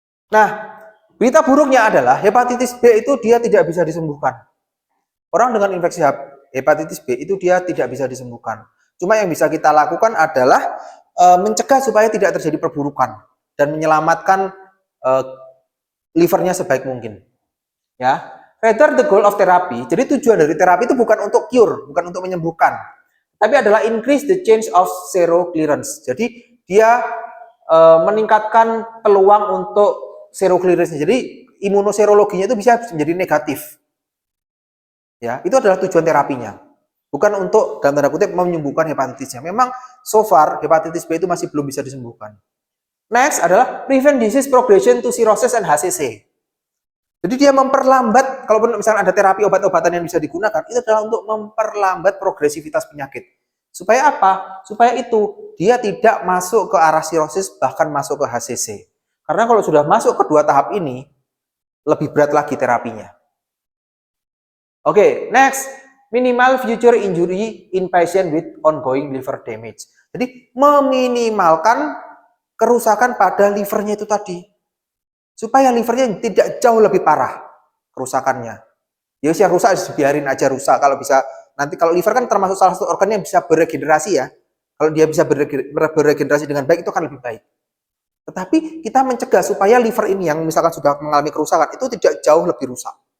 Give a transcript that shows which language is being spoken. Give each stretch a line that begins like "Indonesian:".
Indonesian: Nah, berita buruknya adalah hepatitis B itu dia tidak bisa disembuhkan. Orang dengan infeksi hepatitis B itu dia tidak bisa disembuhkan. Cuma yang bisa kita lakukan adalah mencegah supaya tidak terjadi perburukan dan menyelamatkan livernya sebaik mungkin.
English: Ya, rather the goal of therapy.
Indonesian: Jadi tujuan dari terapi itu bukan untuk cure, bukan untuk menyembuhkan, tapi adalah
English: increase the change of seroclearance.
Indonesian: Jadi dia meningkatkan peluang untuk seroclearance. Jadi imunoserologinya itu bisa menjadi negatif. Ya, itu adalah tujuan terapinya. Bukan untuk dalam tanda kutip menyembuhkan hepatitisnya. Memang so far hepatitis B itu masih belum bisa disembuhkan.
English: Next adalah prevent disease progression to cirrhosis and HCC.
Indonesian: Jadi dia memperlambat, kalau misalnya ada terapi obat-obatan yang bisa digunakan, itu adalah untuk memperlambat progresivitas penyakit. Supaya apa? Supaya itu dia tidak masuk ke arah sirosis, bahkan masuk ke HCC. Karena kalau sudah masuk ke dua tahap ini, lebih berat lagi terapinya. Oke, next.
English: Minimal future injury in patient with ongoing liver damage.
Indonesian: Jadi meminimalkan kerusakan pada livernya itu tadi. Supaya livernya tidak jauh lebih parah kerusakannya. Ya usia rusak biarin aja rusak. Kalau bisa nanti, kalau liver kan termasuk salah satu organ yang bisa beregenerasi ya. Kalau dia bisa beregenerasi dengan baik itu akan lebih baik. Tetapi kita mencegah supaya liver ini yang misalkan sudah mengalami kerusakan itu tidak jauh lebih rusak.